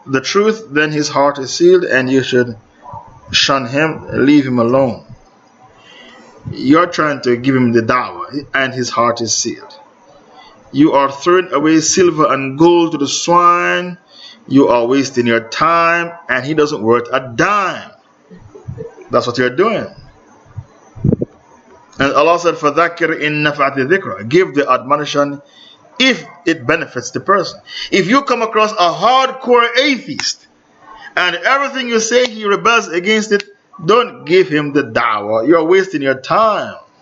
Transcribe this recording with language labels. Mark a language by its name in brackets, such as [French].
[English] the truth, then his heart is sealed, and you should shun him, leave him alone. You're trying to give him the dawah, and his heart is sealed. You are throwing away silver and gold to the swine. You are wasting your time, and he doesn't worth a dime. That's what you're doing. And Allah said, [Arabic] فَذَكِّرْ إِن نَفَعَتِ الذِّكْرَ. [English] Give the admonition if it benefits the person. If you come across a hardcore atheist and everything you say he rebels against it, don't give him the dawah. You're wasting your time.